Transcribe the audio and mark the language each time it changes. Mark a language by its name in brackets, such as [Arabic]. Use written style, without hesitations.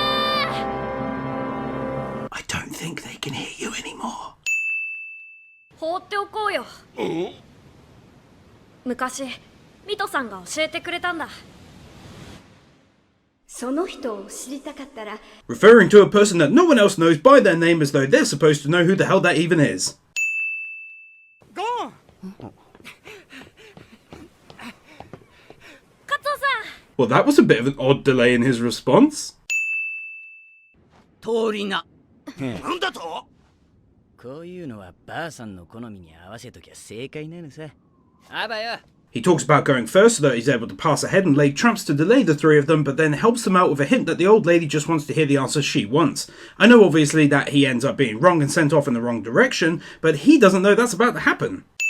[English] I don't think they can hear you anymore. [Japanese] 放っておこうよ。昔ミトさんが教えてくれたんだ。その人を知りたかったら [English] Referring to a person that no one else knows by their name as though they're supposed to know who the hell that even is. Go! [Japanese] カツオさん。 [English] Well, that was a bit of an odd delay in his response. [Japanese] 通りな。なんだと？こういうのはばあさんの好みに合わせときゃ正解なのさ。あばよ。 [English] He talks about going first so that he's able to pass ahead and lay traps to delay the three of them, but then helps them out with a hint that the old lady just wants to hear the answer she wants. I know obviously that he ends up being wrong and sent off in the wrong direction, but he doesn't know that's about to happen.